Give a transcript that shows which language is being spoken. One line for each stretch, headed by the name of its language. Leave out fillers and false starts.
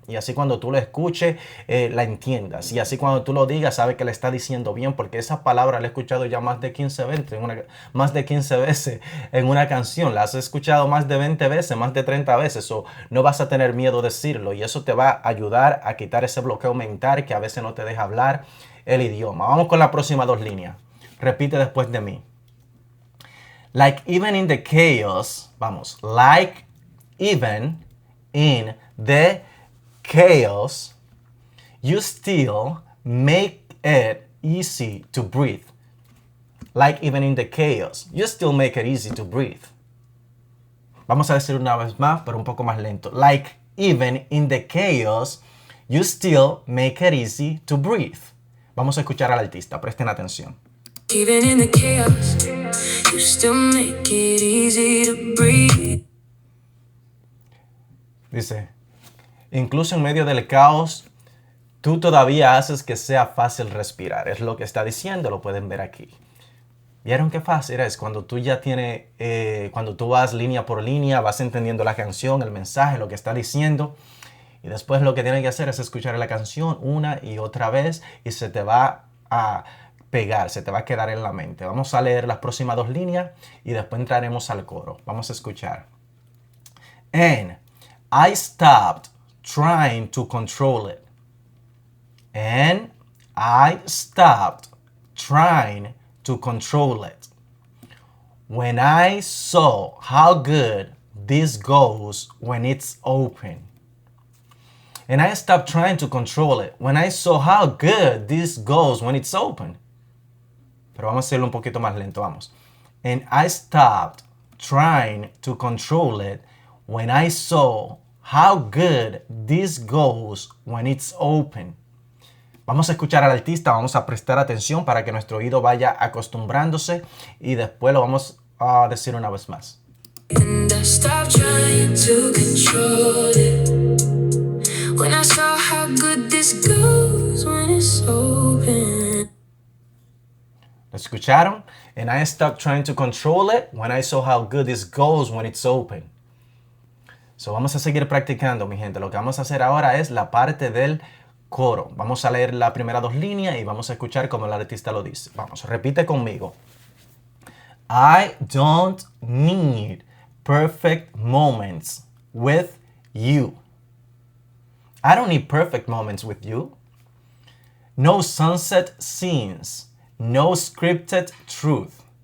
Spanish: Y así cuando tú lo escuches, la entiendas. Y así cuando tú lo digas, sabes que le está diciendo bien porque esas palabras la he escuchado ya más de 15 veces en una canción. Las has escuchado más de 20 veces, más de 30 veces. O no vas a tener miedo de decirlo y eso te va a ayudar a quitar ese bloqueo mental que a veces no te deja hablar el idioma. Vamos con las próximas dos líneas. Repite después de mí.
English: Like even in the chaos, vamos, like even in the chaos, you still make it easy to breathe. Like even in the chaos, you still make it easy to breathe.
Spanish: Vamos a decir una vez más, pero un poco más lento.
English: Like even in the chaos, you still make it easy to breathe.
Spanish: Vamos a escuchar al artista, presten atención.
English: Even in the chaos, you still make it easy to breathe.
Spanish: Dice, incluso en medio del caos, tú todavía haces que sea fácil respirar. Es lo que está diciendo, lo pueden ver aquí. ¿Vieron qué fácil es? Cuando tú ya tienes, cuando tú vas línea por línea, vas entendiendo la canción, el mensaje, lo que está diciendo. Y después lo que tienes que hacer es escuchar la canción una y otra vez y se te va a pegar, se te va a quedar en la mente. Vamos a leer las próximas dos líneas y después entraremos al coro. Vamos a escuchar.
English: And I stopped trying to control it. And I stopped trying to control it. When I saw how good this goes when it's open. And I stopped trying to control it. When I saw how good this goes when it's open.
Spanish: Pero vamos a hacerlo un poquito más lento, vamos.
English: And I stopped trying to control it when I saw how good this goes when it's open.
Spanish: Vamos a escuchar al artista, vamos a prestar atención para que nuestro oído vaya acostumbrándose y después lo vamos a decir una vez más.
English: And I stopped trying to control it when I saw how good this goes when it's open.
Spanish: ¿Lo escucharon?
English: And I stopped trying to control it when I saw how good this goes when it's open.
Spanish: So vamos a seguir practicando, mi gente. Lo que vamos a hacer ahora es la parte del coro. Vamos a leer las primeras dos líneas y vamos a escuchar cómo el artista lo dice. Vamos, repite conmigo.
English: I don't need perfect moments with you. I don't need perfect moments with you. No sunset scenes, no scripted truth.